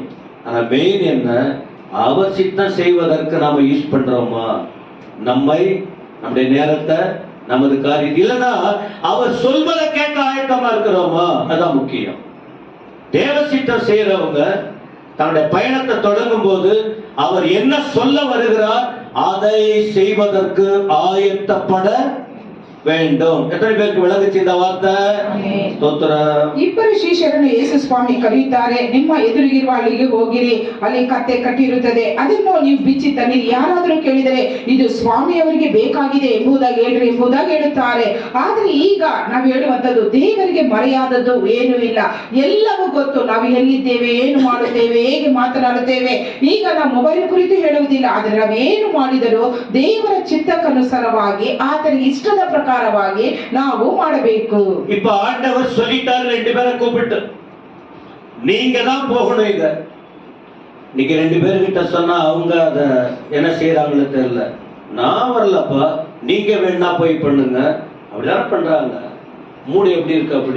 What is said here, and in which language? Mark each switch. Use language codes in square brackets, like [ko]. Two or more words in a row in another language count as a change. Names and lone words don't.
[ta] ஆனா மெயின் என்ன, அவர் சித்தம் செய்வதற்கு நாம யூஸ் பண்றோமா, நம்முடைய நேரத்தை, நமது காரியம், இல்லைன்னா அவர் சொல்வதை கேட்க ஆயத்தமா இருக்கிறோமா, அதான் முக்கியம். தேவ சித்தம் செய்யறவங்க தன்னுடைய பயணத்தை தொடங்கும் போது அவர் என்ன சொல்ல வருகிறார் அதை செய்வதற்கு ஆயத்தப்பட வேண்டும். எத்தனை பேருக்கு விளங்குச்சு இந்த வார்த்தை? [kn] ಇಬ್ಬರು ಶಿಷ್ಯರನ್ನು ಯೇಸು ಸ್ವಾಮಿ ಕರೆಯುತ್ತಾರೆ. ನಿಮ್ಮ ಎದುರಿಗಿರುವ ಅಲ್ಲಿಗೆ ಹೋಗಿರಿ, ಅಲ್ಲಿ ಕತ್ತೆ ಕಟ್ಟಿರುತ್ತದೆ, ಅದನ್ನು ನೀವು ಬಿಚ್ಚಿ ತನ್ನಿರಿ. ಯಾರಾದರೂ ಕೇಳಿದರೆ ಇದು ಸ್ವಾಮಿಯವರಿಗೆ ಬೇಕಾಗಿದೆ ಎಂಬುದಾಗಿ ಹೇಳ್ರಿ ಎಂಬುದಾಗಿ ಹೇಳುತ್ತಾರೆ. ಆದ್ರೆ ಈಗ ನಾವು ಹೇಳುವಂತದ್ದು ದೇವರಿಗೆ ಮರೆಯಾದದ್ದು ಏನೂ ಇಲ್ಲ, ಎಲ್ಲವೂ ಗೊತ್ತು. ನಾವು ಎಲ್ಲಿದ್ದೇವೆ, ಏನು ಮಾಡುತ್ತೇವೆ, ಹೇಗೆ ಮಾತನಾಡುತ್ತೇವೆ. ಈಗ ನಾವು ಮೊಬೈಲ್ ಕುರಿತು ಹೇಳುವುದಿಲ್ಲ, ಆದ್ರೆ ನಾವು ಏನು ಮಾಡಿದರೂ ದೇವರ ಚಿತ್ತಕ್ಕನುಸಾರವಾಗಿ ಆತನಿಗೆ ಇಷ್ಟದ ಪ್ರಕಾರವಾಗಿ ನಾವು ಮಾಡಬೇಕು. [ta] இப்ப ஆண்டவர் சொல்லிட்டாரு, 2 பேரை கூப்பிட்டு நீங்க தான் போகணும். இத நீங்க 2 பேர்கிட்ட சொன்னா அவங்க அத என்ன செய்யறாங்கன்னு தெரியல. நான் வரலப்பா, நீங்க வேணா போய் பண்ணுங்க, அப்படிதான் பண்றாங்க. மூடி எப்படி இருக்கு அப்படி?